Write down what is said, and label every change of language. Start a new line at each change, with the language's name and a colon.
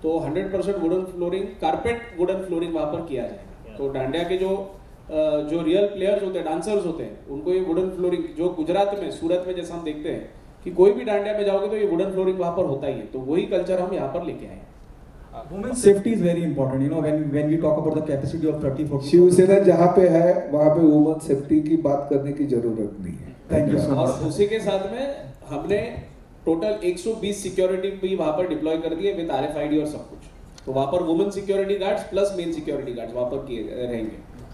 Hindi: तो 100% wooden flooring, carpet wooden flooring वहाँ पर किया जाएगा। तो डांडिया के जो रियल प्लेयर्स होते हैं, डांसर्स होते हैं, उनको ये वुडन फ्लोरिंग, जो गुजरात में, सूरत में जैसा हम देखते हैं कि कोई भी डांडिया में जाओगे तो ये वुडन फ्लोरिंग वहाँ पर होता ही है। तो वही कल्चर हम यहाँ पर लेके आए।
English: Women's safety is very important, you know, when we talk about the capacity of 30-40.
Hindi: Shiv Sena जहाँ पे है वहाँ पे वुमेन सेफ्टी की बात करने की जरूरत नहीं है।
English: Thank you.
Hindi: और उसी के साथ में हमने टोटल 120 सिक्योरिटी भी वहाँ पर डिप्लॉय कर दिए विद RFID और सब कुछ। तो वहाँ पर women security guards plus main security guards वहाँ पर किए रहेंगे।